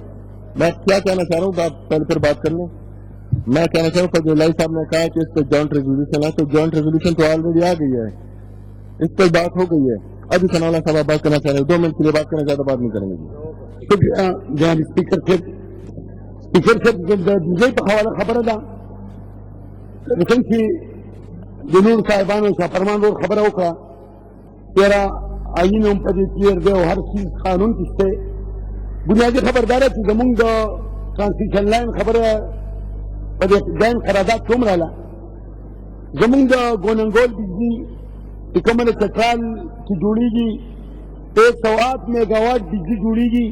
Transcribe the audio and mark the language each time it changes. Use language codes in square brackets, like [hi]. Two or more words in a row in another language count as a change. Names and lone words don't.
[ur] میں کیا کہنا چاہ رہا ہوں آپ پہلے پھر بات کر لیں. میں کہنا چاہ رہا ہوں فضل اللہ صاحب نے کہا کہ اس پہ [en] joint resolution [ur] ہے تو [en] joint resolution [ur] تو آلریڈی آ گئی ہے اس پہ بات ہو گئی ہے. ابھی سناولا صاحب آپ بات کرنا چاہ رہے ہیں 2 منٹ کے لیے بات کرنا زیادہ بات نہیں کریں گے. [ps] جناب اسپیکر صاحب بجلی په حواله خبره ده لیکن چې د نور صاحبانو شاه فرمان ور خبره وکړه تیرا آئین هم په دې کلیر دی او هر چیز قانون کې شته. بنیادي خبردار چې زمونږ د [en] transmission line [ps] خبره په دې لاین قرارداد کې هم راله زمونږ د ګوننګول بجلي چې کومه د چترال کې جوړېږي 108 میګاواټ بجلي جوړېږي